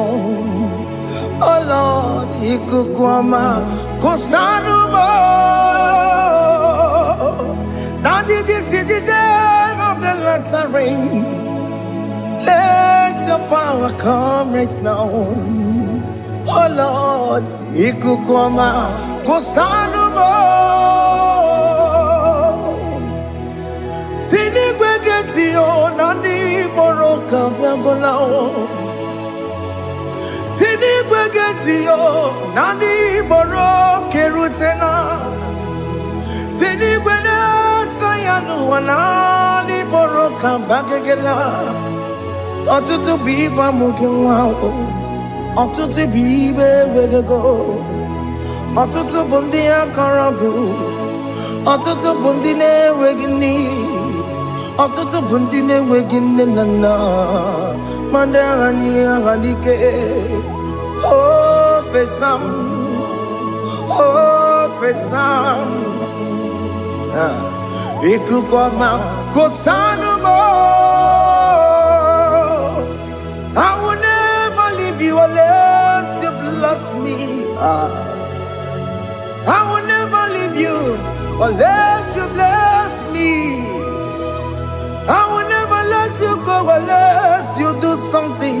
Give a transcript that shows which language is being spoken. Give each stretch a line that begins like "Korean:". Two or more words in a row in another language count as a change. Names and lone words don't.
English: Oh Lord, Ikukwama, Kosanuma. Daddy, this is the day of the lottery. Let your power come right now. Oh Lord, Ikukwama, Kosanuma. Sinigwegetio, Nandi Boroka, Vangolao. Sinigwegetio, Nandi Boroke Rutena. Sinigweneta Yanu, Nandi Boroka, Bagagela. Otutu biba mukiwao, otutu bibe wegego, otutu bundi akaragu, otutu bundi ne wegini, otutu bundi ne wegini nana, mandarani halike, oh fesam, Ikukwama kosanuma. I will never leave you unless you bless me. I will never leave you unless you bless me. I will never let you go unless you do something.